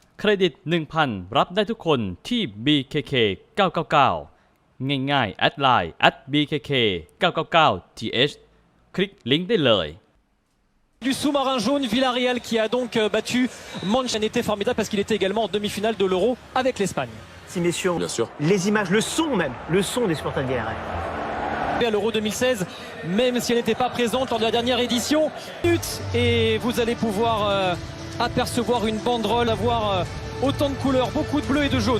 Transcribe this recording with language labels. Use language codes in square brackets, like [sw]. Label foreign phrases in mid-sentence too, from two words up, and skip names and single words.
[th] เครดิต 1,000 รับได้ทุกคนที่ BKK 999 ง่ายๆแอดไลน์ @BKK 999th คลิกลิงก์ได้เลย [fr] Du sous-marin jaune, Villarreal qui a donc battu Manchester était formidable parce qu'il était également en demi-finale de l'Euro avec l'Espagne. Messieurs, bien sûr. Les images, le son même, le son des supporters de Villarreal. À l'Euro 2016, même si elle n'était pas présente lors de la dernière édition, et vous allez pouvoir apercevoir une banderole, avoir autant de couleurs, beaucoup de bleu et de jaune.